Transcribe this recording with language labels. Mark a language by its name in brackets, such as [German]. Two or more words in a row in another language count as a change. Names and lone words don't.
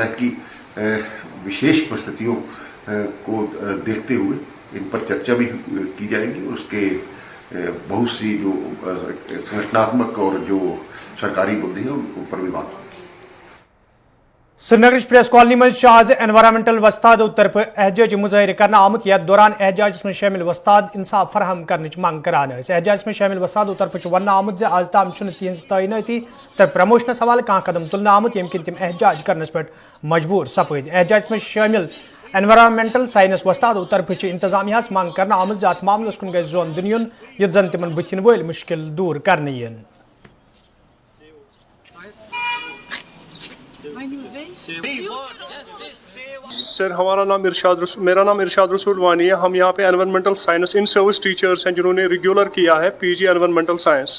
[Hindi] मुझे लगता है कि विशेष परिस्थितियों को देखते हुए इन पर चर्चा भी की जाएगी और उसके बहुत सी जो संगठनात्मक और जो सरकारी मुद्दे हैं उन पर भी बात होगी। [Kashmiri] श्रीनगर प्रेस कॉलोनी मज आज एनवायरमेंटल वस्तादों तरफ एहजाज मुजाहिर करना आमुत यथ दौरान एहजाज में शामिल वस्ताद इंसाफ फराहम करने मांग करान एहजाज में शामिल वस्तादों तरफ वन आमुत आज ताम तिहज तैनाती तर प्रमोशनस हवाले कह कदम तुलन आमुत यम किन तम एहजाज करनस पे मजबूर सपद एहजाज में शामिल [English] environmental science [Kashmiri] वस्तादों तरफ इंतजामिया मांग करना आमुत अत मामलस कुन गई जोन दिन युत जन तिमन बुथिन वल मुश्किल दूर करने यन। [Hindi] सर मेरा नाम इरशाद रसूल वानी है। हम यहाँ पे [English] environmental science in service teachers [Hindi] हैं जिन्होंने रेगुलर किया है [English] PG environmental science.